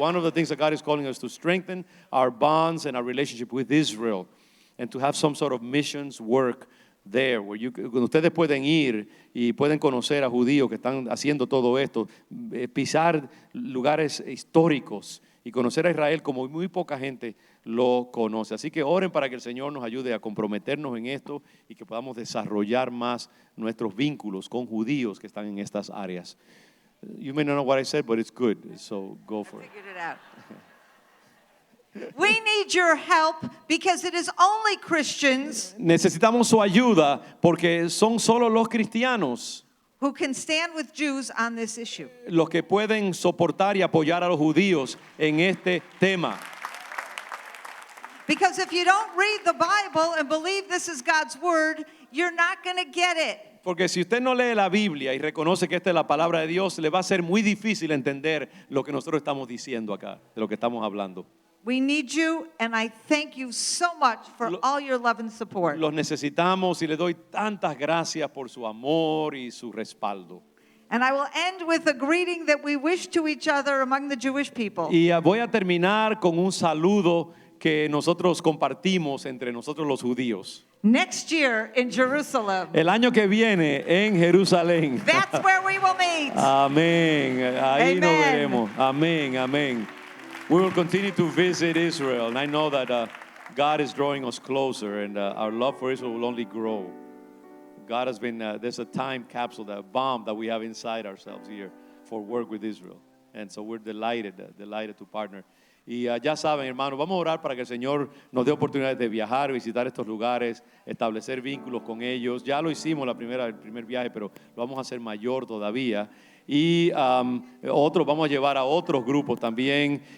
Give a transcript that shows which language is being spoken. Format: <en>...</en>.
<en>One of the things that God is calling us to strengthen our bonds and our relationship with Israel and to have some sort of missions work there, where</en> <es>ustedes pueden ir y pueden conocer a judíos que están haciendo todo esto, pisar lugares históricos y conocer a Israel como muy poca gente lo conoce. Así que oren para que el Señor nos ayude a comprometernos en esto y que podamos desarrollar más nuestros vínculos con judíos que están en estas áreas.</es> <en>You may not know what I said, but it's good, so go for it. Figured it out. We need your help because it is only Christians</en> <es>Necesitamos su ayuda porque son solo los cristianos</es> <en>who can stand with Jews on this issue.</en> <es>los que pueden soportar y apoyar a los judíos en este tema.</es> <en>Because if you don't read the Bible and believe this is God's word, you're not going to get it.</en> <es>Porque si usted no lee la Biblia y reconoce que esta es la palabra de Dios, le va a ser muy difícil entender lo que nosotros estamos diciendo acá, de lo que estamos hablando.</es> <en>We need you, and I thank you so much for all your love and support.</en> <es>Los necesitamos y le doy tantas gracias por su amor y su respaldo.</es> <en>And I will end with a greeting that we wish to each other among the Jewish people.</en> <es>Y voy a terminar con un saludo que nosotros compartimos entre nosotros los judíos.</es> <en>Next year in Jerusalem.</en> <es>El año que viene en Jerusalén.</es> <en>That's where we will meet.</en> <es>Amén. Ahí</es> <en>Amen.</en> <es>nos veremos. Amén, amén.</es> <en>We will continue to visit Israel, and I know that God is drawing us closer, and our love for Israel will only grow. God has been, there's a time capsule, that bomb that we have inside ourselves here for work with Israel. And so we're delighted to partner.</en> <es>Y ya saben, hermanos, vamos a orar para que el Señor nos dé oportunidades de viajar, visitar estos lugares, establecer vínculos con ellos. Ya lo hicimos el primer viaje, pero lo vamos a hacer mayor todavía. Y vamos a llevar a otros grupos también.</es>